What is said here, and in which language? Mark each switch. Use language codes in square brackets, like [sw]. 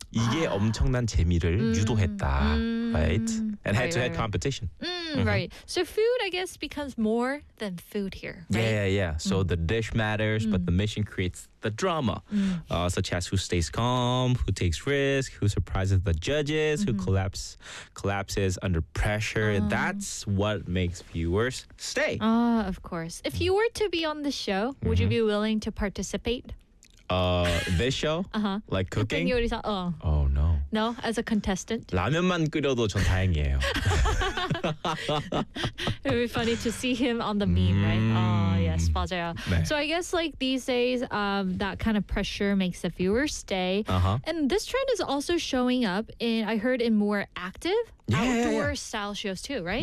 [ko] 이게 엄청난 재미를 유도했다. [en] Right? And head-to-head competition. Right. So food, I guess, becomes more than food here. Right? Yeah. So the dish matters, but the mission creates the drama, such as who stays calm, who takes risk, who surprises the judges, who collapses under pressure. That's what makes viewers stay. Of course. If you were to be on the show, would you be willing to participate? This show? Uh-huh. Like cooking? Oh, no. No? As a contestant? [ko] 라면만 끓여도 전 다행이에요. [en] It would be funny to see him on the meme, right? Oh, yes. [ko] 맞아요. [en] So I guess like these days, that kind of pressure makes the viewers stay. Uh-huh. And this trend is also showing up in, I heard, in more active outdoor style shows too, right?